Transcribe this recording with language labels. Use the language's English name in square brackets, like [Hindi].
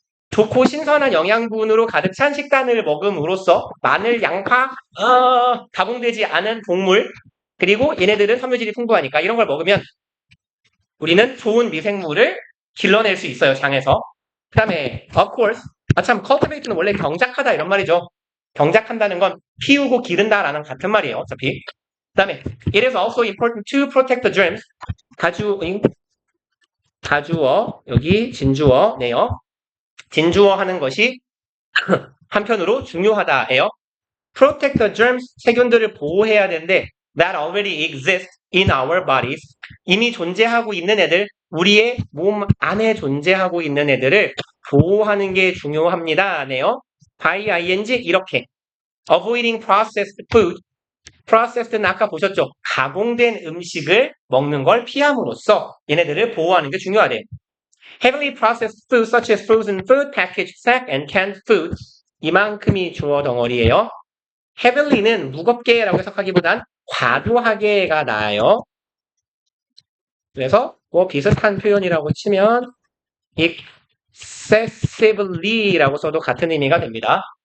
[Korean] 좋고 신선한 영양분으로 가득 찬 식단을 먹음으로써 마늘, 양파, 가공되지 않은 곡물 그리고 얘네들은 섬유질이 풍부하니까 이런 걸 먹으면 우리는 좋은 미생물을 길러낼 수 있어요, 장에서. 그 다음에 [English] of course [Korean] 참 cultivate는 원래 경작하다 이런 말이죠. 경작한다는 건 키우고 기른다라는 같은 말이에요, 어차피. 그 다음에 [English] it is also important to protect the germs. [Korean] 가주어 여기 진주어네요. 진주어 하는 것이 한편으로 중요하다예요. [English] Protect the germs, [Korean] 세균들을 보호해야 되는데 [English] that already exist in our bodies. [Korean] 이미 존재하고 있는 애들, 우리의 몸 안에 존재하고 있는 애들을 보호하는 게 중요합니다네요. [English] by ing [Korean] 이렇게 [English] avoiding processed food. [Korean] processed는 아까 보셨죠? 가공된 음식을 먹는 걸 피함으로써 얘네들을 보호하는 게 중요하대요. [English] Heavily processed food such as frozen food, packaged snack, and canned food. [Korean] 이만큼이 주어 덩어리예요. heavily는 무겁게라고 해석하기보단 과도하게가 나아요. 그래서 뭐 비슷한 표현이라고 치면 excessively라고 써도 같은 의미가 됩니다.